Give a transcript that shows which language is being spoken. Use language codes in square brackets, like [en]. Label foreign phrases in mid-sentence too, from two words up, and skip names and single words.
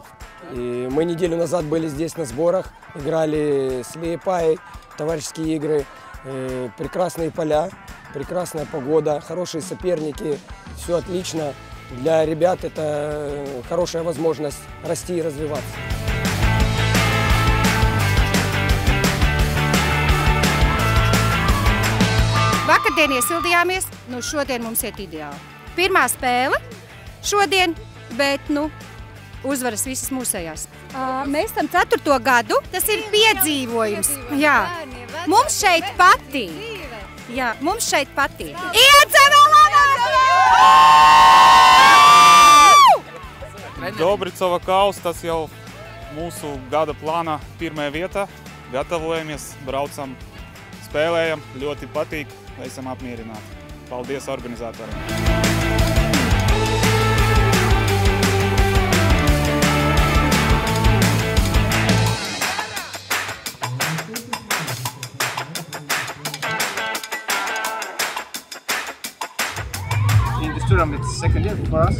[ru] И мы неделю назад были здесь на сборах, играли с Лиепаей, товарищеские игры, прекрасные поля. Прекрасная погода, хорошие соперники, все отлично. Для ребят это хорошая возможность расти и развиваться. [lv] Vakardien iesildījāmies, šodien mums iet ideāli. Pirmā spēle šodien, bet uzvaras visas mūsējās. Mēs esam 4. gadu, tas ir piedzīvojums. Jā. Mums šeit patīk. Jā, mums šeit patīk. Dobricava kausa, tas jau mūsu gada plāna pirmā vieta. Gatavojamies, braucam, spēlējam, ļoti patīk, esam apmierināti. Paldies organizatoriem! [en] In this tournament, it's second year for us.